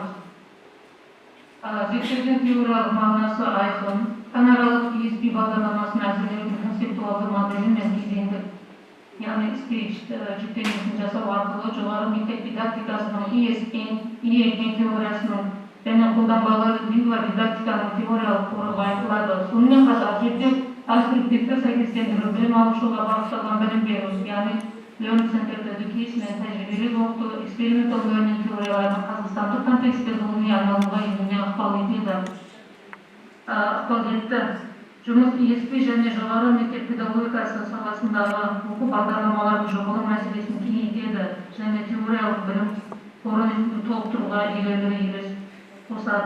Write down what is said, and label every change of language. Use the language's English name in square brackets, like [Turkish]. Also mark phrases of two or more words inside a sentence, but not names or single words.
[Kazakh] Зерттеудің теориялық мағынасы айқын, DANARалық ESP бағдарламасын әзірлеудің концептуалды моделі мен кезеңдік, яғни стейдж жүктемесін жасау арқылы жоғары мектеп дидактикасының ESP теориясының және қолданбалы лингводидактиканың теориялық қоры байытылады. Сонымен қатар зерттеу аспективті сәйкестендіру, білім алушыға бағытталған білім беру, яғни [English] Learning Centered Education [Kazakh] мен тәжірибелік оқыту, [English] experimental learning [Kazakh] теорияларын қазақстандық контекстте ғылыми айналымға енуіне ықпал етті. Жұмыс ESP және жоғары мектеп педагогикасы саласындағы оқу бағдарламалардың жобалау мәселесін кеңейтеді және теориялық білім қорын толықтыруға елеулі үлес қосады.